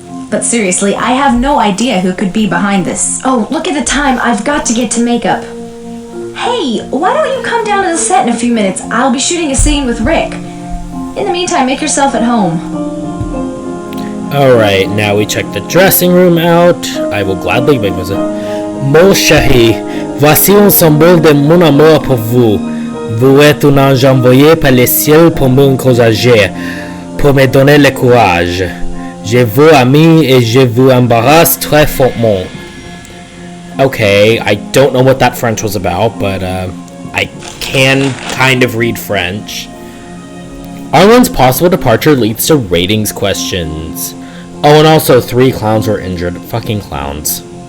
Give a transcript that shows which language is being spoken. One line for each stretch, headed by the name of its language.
English: But seriously, I have no idea who could be behind this. Oh, look at the time, I've got to get to makeup. Hey, why don't you come down to the set in a few minutes? I'll be shooting a scene with Rick. In the meantime, make yourself at home. Alright, now we check the dressing room out. I will gladly make this.
French: Mon chéri, voici un symbole de mon amour pour vous. Vous êtes un ange envoyé par le ciel pour m'encourager, pour me donner le courage. Je vous aime et je vous embrasse très fortement.
English: Okay, I don't know what that French was about, but I can kind of read French. Arlen's possible departure leads to ratings questions. Oh, and also 3 clowns were injured. Fucking clowns.